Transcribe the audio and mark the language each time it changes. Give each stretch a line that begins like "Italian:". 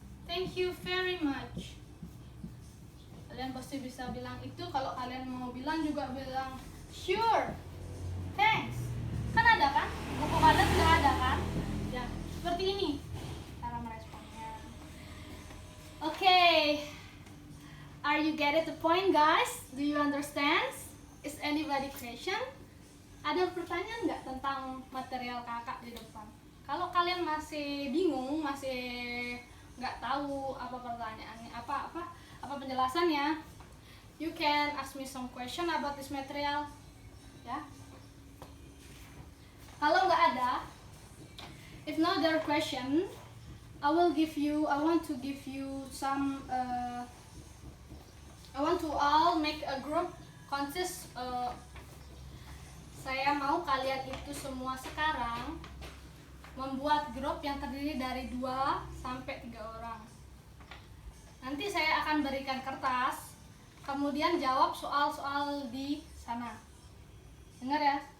English: Thank you very much.
Indonesian: Kalian pasti bisa bilang itu. Kalau kalian mau bilang juga bilang
English: sure, thanks.
Indonesian: Kan ada kan? Buku kalian sudah ada kan? Ya, seperti ini cara meresponnya.
English: Okay. Are you get it the point, guys? Do you understand? Is anybody question?
Indonesian: Ada pertanyaan nggak tentang material kakak di depan? Kalau kalian masih bingung, masih nggak tahu apa pertanyaannya, apa penjelasannya,
English: you can ask me some question about this material,
Indonesian: ya. Kalau nggak ada,
English: if no there question, I want to give you some. I want to all make a group consist.
Indonesian: Saya mau kalian itu semua sekarang membuat grup yang terdiri dari 2 sampai 3 orang. Nanti saya akan berikan kertas, kemudian jawab soal-soal di sana. Dengar ya?